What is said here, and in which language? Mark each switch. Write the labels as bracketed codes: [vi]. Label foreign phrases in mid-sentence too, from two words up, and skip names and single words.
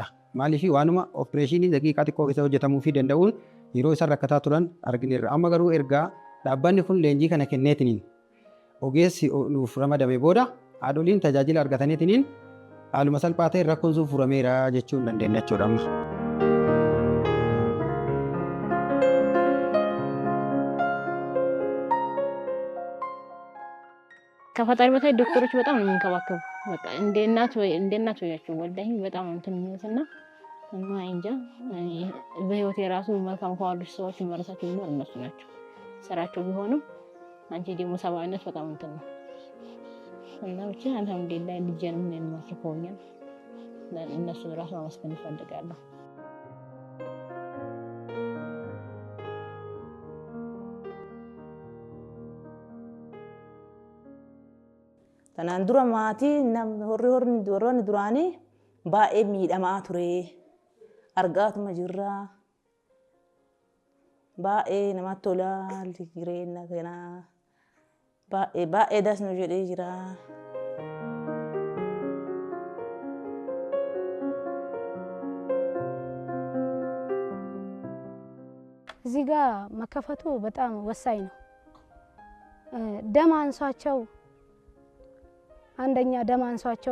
[om] Maaliif waanuma opereeshinii daqiiqaa xiqqoo keessa hojjetamuu fi danda'uun yeroo isaan rakkataa turan argineerra. Amma garuu ergaa dhaabbanni kun leenjii kana kenneetiniin ogeessi nuuf ramadame booda haadholiin tajaajila argataniitiniin haaluma salphaa ta'een rakkoon sun furameera jechuun dandeenya jechuudha amma. [am] ከፈጣሪ በታይ ዶክተሮች በጣም ነው የሚንከባከቡ። በቃ እንደ እናት ወያቸው ወልዳኝ በጣም እንትን የሚመስልና እና እንጃ በህይወት የራሱ መልካም ከዋሉ ሰዎች መረሳቸው ቢኖር እነሱ ናቸው። ስራቸው ቢሆንም አንቺ ደግሞ ሰብአዊነት በጣም እንትን ነው እና ብቻ አልሐምዱሊላህ ልጄንም እኔን ማስፈውኛል። እነሱ ራሱ ማመስገን እፈልጋለሁ። [om] Tanaan dura maatii warroonni duraanii baay'ee miidhamaa ture. Argaatuma jirra. Baay'ee namatti tola jireenya kanaa. baay'ee das nu jedhee jira. [am] እዚህ ጋር መከፈቱ በጣም ወሳኝ ነው። ደም አንሷቸው አንደኛ ደም አንሷቸው